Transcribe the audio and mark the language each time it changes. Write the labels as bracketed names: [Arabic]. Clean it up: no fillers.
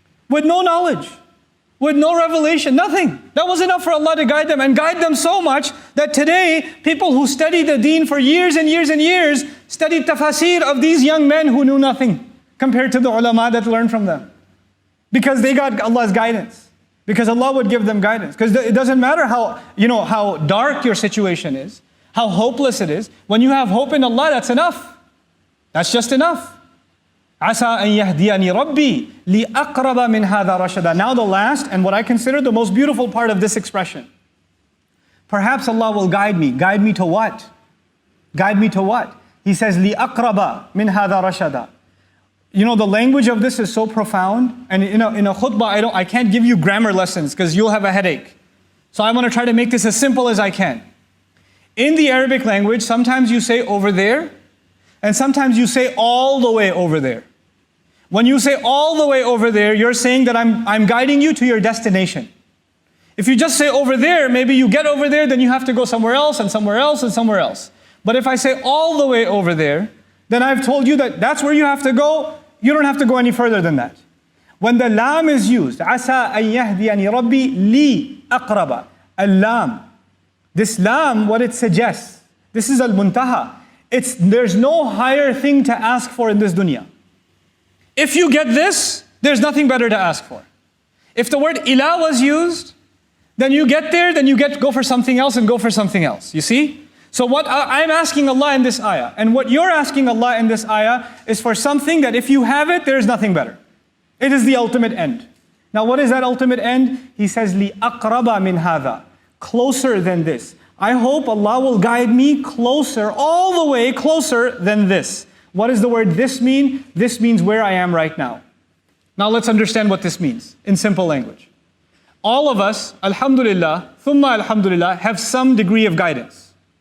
[English] With no knowledge, with no revelation, nothing. That was enough for Allah to guide them, and guide them so much that today, people who study the deen for years and years and years, study tafasir of these young men who knew nothing compared to the ulama that learned from them. Because they got Allah's guidance. Because Allah would give them guidance. Because it doesn't matter how dark your situation is, how hopeless it is. When you have hope in Allah, that's enough. That's just enough. [Arabic] عسى أن يهديني ربي لأقرب من هذا رشدا. [English] Now the last and what I consider the most beautiful part of this expression. Perhaps Allah will guide me. Guide me to what? Guide me to what? He says [Arabic] لأقرب من هذا رشدا. [English] The language of this is so profound, and in a khutbah I can't give you grammar lessons because you'll have a headache. So I'm going to try to make this as simple as I can. In the Arabic language, sometimes you say over there, and sometimes you say all the way over there. When you say all the way over there, you're saying that I'm guiding you to your destination. If you just say over there, maybe you get over there, then you have to go somewhere else and somewhere else and somewhere else. But if I say all the way over there, then I've told you that that's where you have to go. You don't have to go any further than that. When the lam is used, [Arabic] عَسَىٰ أَن يَهْدِيَنِي رَبِّي لِي أَقْرَبَ. [English] Al-lam. This lam, what it suggests, this is al-muntaha. There's no higher thing to ask for in this dunya. If you get this, there's nothing better to ask for. If the word ilah was used, then you get there, then go for something else and go for something else. You see? So what I'm asking Allah in this ayah, and what you're asking Allah in this ayah, is for something that if you have it, there's nothing better. It is the ultimate end. Now what is that ultimate end? He says, [Arabic] لِأَقْرَبَ مِنْ هَذَا. [English] Closer than this. I hope Allah will guide me closer, all the way closer than this. What does the word this mean? This means where I am right now. Now let's understand what this means in simple language. All of us, alhamdulillah, thumma alhamdulillah, have some degree of guidance.